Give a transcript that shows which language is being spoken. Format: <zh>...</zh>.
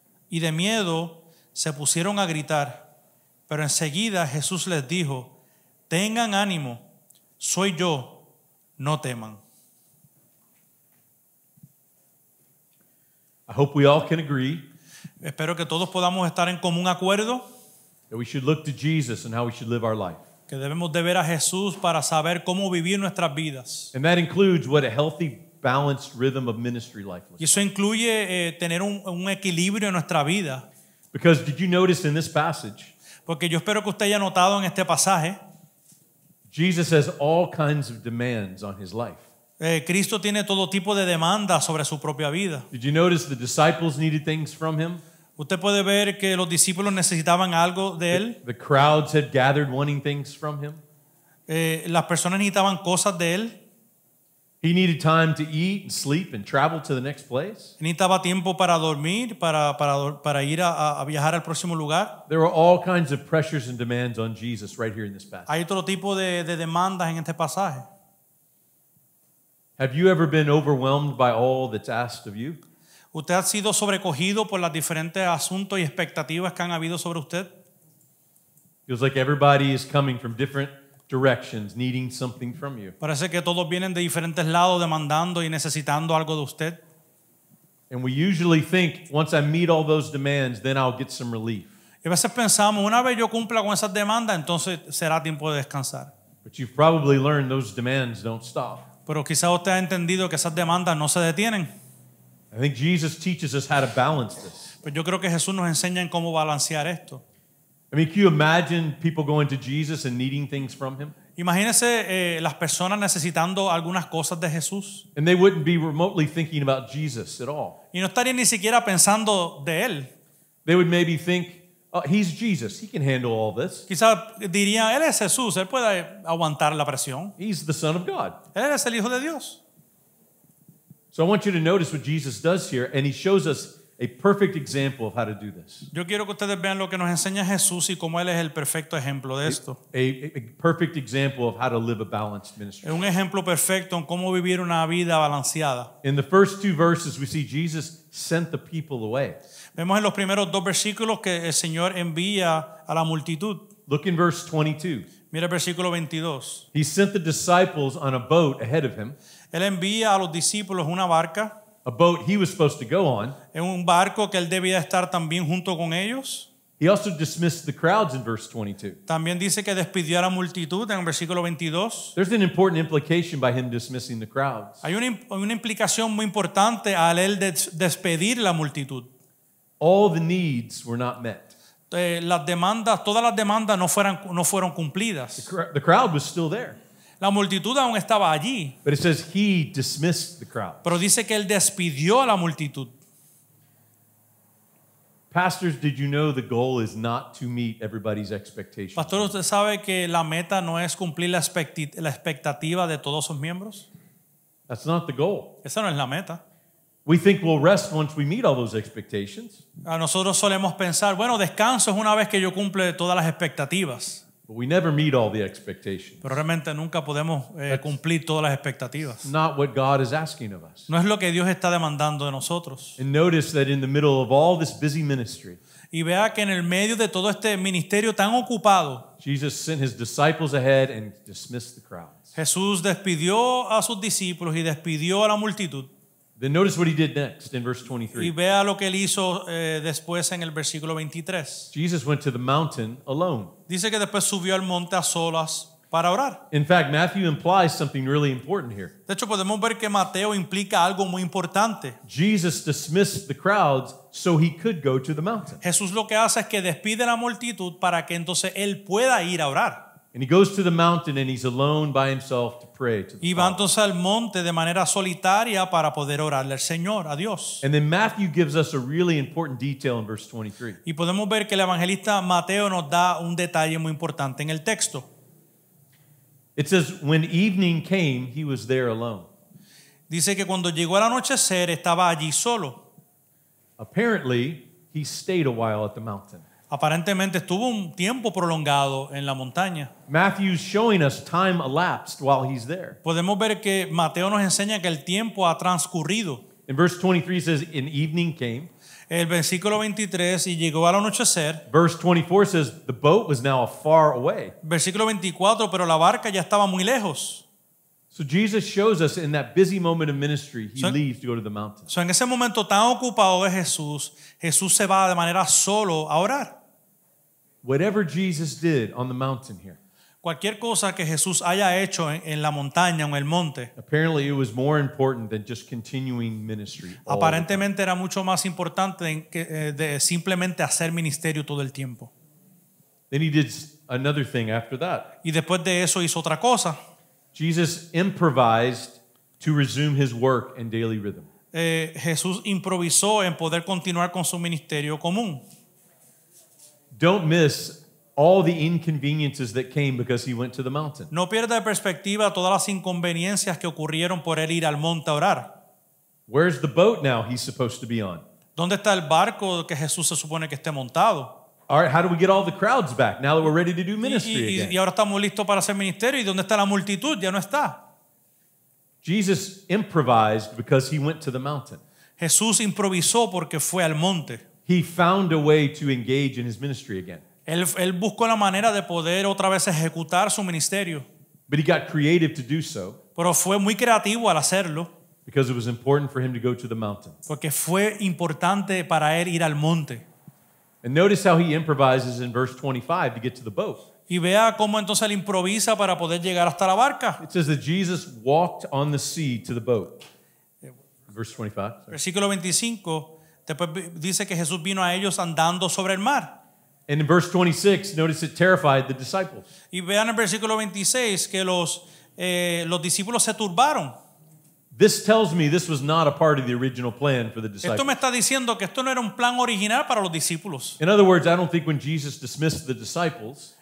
<es>Y de miedo se pusieron a gritar. Pero enseguida Jesús les dijo: «Tengan ánimo, soy yo, no teman.</es> <en>I hope we all can agree</en> <es>Espero que todos podamos estar en común acuerdo</es> <en>that we should look to Jesus and how we should live our life.</en> <es>que debemos de ver a Jesús para saber cómo vivir nuestras vidas.</es> <en>And that includes what a healthy, balanced rhythm of ministry life looks</en> <es>Y eso incluye tener un equilibrio en nuestra vida.</es> <en>Because did you notice in this passage,</en> <es>Porque yo espero que usted haya notado en este pasaje,</es> <en>Jesus has all kinds of demands on his life.</en> <es>Cristo tiene todo tipo de demandas sobre su propia vida.</es> <en>Did you notice the disciples needed things from him?</en> <es>Usted puede ver que los discípulos necesitaban algo de él.</es> <en>The crowds had gathered wanting things from him.</en> <es>Las personas necesitaban cosas de él.</es> <en>He needed time to eat and sleep and travel to the next place.</en> <es>Necesitaba tiempo para dormir, para ir a viajar al próximo lugar.</es> <en>There were all kinds of pressures and demands on Jesus right here in this passage.</en> <es>Hay otro tipo de demandas en este pasaje.</es> <en>Have you ever been overwhelmed by all that's asked of you?</en> <es>¿Usted ha sido sobrecogido por los diferentes asuntos y expectativas que han habido sobre usted?</es> <en>Feels like everybody is coming from different directions, needing something from you.</en> <es>Parece que todos vienen de diferentes lados demandando y necesitando algo de usted.</es> <en>And we usually think, once I meet all those demands, then I'll get some relief.</en> <es>Y a veces pensamos, una vez yo cumpla con esas demandas, entonces será tiempo de descansar.</es> <en>But you've probably learned those demands don't stop.</en> <es>Pero quizás usted ha entendido que esas demandas no se detienen.</es> <en>I think Jesus teaches us how to balance this.</en> <es>Pues yo creo que Jesús nos enseña en cómo balancear esto.</es> <en>I mean, can you imagine people going to Jesus and needing things from him?</en> <es>Imagínese las personas necesitando algunas cosas de Jesús</es> <en>And they wouldn't be remotely thinking about Jesus at all.</en> <es>y no estarían ni siquiera pensando de él.</es> <en>They would maybe think, oh, he's Jesus. He can handle all this.</en> <es>Quizás dirían, él es Jesús, él puede aguantar la presión.</es> <en>He's the Son of God.</en> <es>Él es el Hijo de Dios.</es> <en>So I want you to notice what Jesus does here, and he shows us a perfect example of how to do this.</en> <es>Yo quiero que ustedes vean lo que nos enseña Jesús y cómo él es el perfecto ejemplo de esto.</es> <en>A perfect example of how to live a balanced ministry.</en> <es>Es un ejemplo perfecto en cómo vivir una vida balanceada.</es> <en>In the first two verses, we see Jesus sent the people away.</en> <es>Vemos en los primeros dos versículos que el Señor envía a la multitud.</es> <en>Look in verse 22.</en> <es>Mira el versículo 22.</es> <en>He sent the disciples on a boat ahead of him,</en> <es>Él envía a los discípulos una barca,</es> <en>a boat he was supposed to go on.</en> <es>en un barco que él debía estar también junto con ellos.</es> <en>He also dismissed the crowds in verse 22.</en> <es>También dice que despidió a la multitud en el versículo 22.</es> <en>There's an important implication by him dismissing the crowds.</en> <es>Hay una implicación muy importante al él despedir la multitud.</es> <en>All the needs were not met.</en> <es>Las demandas, todas las demandas no fueron cumplidas.</es> <en>The crowd was still there.</en> <es>La multitud aún estaba allí,</es> <en>But it says he dismissed the crowd.</en> <es>pero dice que él despidió a la multitud.</es> <en>Pastors, did you know the goal is not to meet everybody's expectations?</en> <es>Pastor, ¿usted sabe que la meta no es cumplir la expectativa de todos sus miembros?</es> <en>That's not the goal.</en> <es>Esa no es la meta.</es> <en>We think we'll rest once we meet all those expectations,</en> <es>A nosotros solemos pensar, bueno, descanso es una vez que yo cumple todas las expectativas,</es> <en>but we never meet all the expectations.</en> <es>pero realmente nunca podemos cumplir todas las expectativas.</es> <en>Not what God is asking of us.</en> <es>No es lo que Dios está demandando de nosotros.</es> <en>And notice that in the middle of all this busy ministry,</en> <es>Y vea que en el medio de todo este ministerio tan ocupado,</es> <en>Jesus sent his disciples ahead and dismissed the crowds.</en> <es>Jesús despidió a sus discípulos y despidió a la multitud.</es> <en>Then notice what he did next in verse</en> <es>Y</es> <en>23.</en> <es>vea lo que él hizo después en el versículo 23.</es> <en>Jesus went to the mountain alone.</en> <es>Dice que después subió al monte a solas para orar.</es> <en>In fact, Matthew implies something really important here.</en> <es>De hecho, podemos ver que Mateo implica algo muy importante.</es> <en>Jesus dismissed the crowds so he could go to the mountain.</en> <es>Jesús lo que hace es que despide a la multitud para que entonces él pueda ir a orar.</es> <en>And he goes to the mountain and he's alone by himself to pray to the</en> <es>Y va</es> <en>Father.</en> <es>entonces al monte de manera solitaria para poder orarle al Señor, a Dios.</es> <en>And then Matthew gives us a really important detail in verse 23.</en> <es>Y podemos ver que el evangelista Mateo nos da un detalle muy importante en el texto.</es> <en>It says, when evening came, he was there alone.</en> <es>Dice que cuando llegó el anochecer estaba allí solo.</es> <en>Apparently, he stayed a while at the mountain.</en> <es>Aparentemente estuvo un tiempo prolongado en la montaña.</es> <en>Matthew's showing us time elapsed while he's there.</en> <es>Podemos ver que Mateo nos enseña que el tiempo ha transcurrido.</es> <en>In verse 23 says, in evening came.</en> <es>El versículo 23, y llegó al anochecer.</es> <en>Verse 24 says, the boat was now far away.</en> <es>Versículo 24, pero la barca ya estaba muy lejos.</es> <en>So Jesus shows us in that busy moment of ministry, he So- leaves to go to the mountain.</en> <es>So, en ese momento tan ocupado de Jesús, Jesús se va de manera solo a orar.</es> <en>Whatever Jesus did on the mountain here,</en> <es>Cualquier cosa que Jesús haya hecho en la montaña o en el monte,</es> <en>apparently it was more important than just continuing ministry. all the time.</en> <es>aparentemente era mucho más importante de simplemente hacer ministerio todo el tiempo.</es> <en>Then he did another thing after that.</en> <es>Y después de eso hizo otra cosa.</es> <en>Jesus improvised to resume his work and daily rhythm.</en> <es>Jesús improvisó en poder continuar con su ministerio común.</es> <en>Don't miss all the inconveniences that came because he went to the mountain.</en> <es>No pierda de perspectiva todas las inconveniencias que ocurrieron por él ir al monte a orar.</es> <en>Where's the boat now he's supposed to be on?</en> <es>¿Dónde está el barco que Jesús se supone que esté montado?</es> <en>All right, how do we get all the crowds back now that we're ready to do ministry</en> <es>Y</es> <en>again?</en> <es>ahora estamos listos para hacer ministerio. ¿Y dónde está la multitud? Ya no está.</es> <en>Jesus improvised because he went to the mountain.</en> <es>Jesús improvisó porque fue al monte.</es> <en>He found a way to engage in his ministry again.</en> <es>Él buscó la manera de poder otra vez ejecutar su ministerio.</es> <en>But he got creative to do so</en> <es>Pero fue muy creativo al hacerlo</es> <en>because it was important for him to go to the mountain.</en> <es>porque fue importante para él ir al monte.</es> <en>And notice how he improvises in verse 25 to get to the boat.</en> <es>Y vea cómo entonces él improvisa para poder llegar hasta la barca.</es> <en>It says that Jesus walked on the sea to the boat. Verse 25. Sorry.</en> <es>Versículo 25, después dice que Jesús vino a ellos andando sobre el mar.</es> <en>And in verse 26, notice it terrified the disciples.</en> <es>Y vean el versículo 26 que los discípulos se turbaron.</es> <en>This tells me this was not a part of the original plan for the</en> <es>Esto</es> <en>disciples.</en> <es>me está diciendo que esto no era un plan original para los discípulos.</es> <en>In other words, I don't think when Jesus dismissed the disciples,</en>